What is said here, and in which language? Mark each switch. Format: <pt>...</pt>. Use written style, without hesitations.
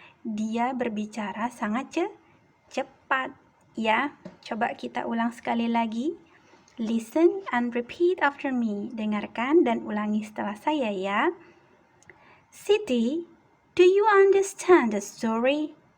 <id>Dia berbicara sangat cepat, ya. Coba kita ulang sekali lagi.</id> <en>Listen and repeat after me.</en> <id>Dengarkan dan ulangi setelah saya, ya.</id> <en>Siti, do you understand the story?</en>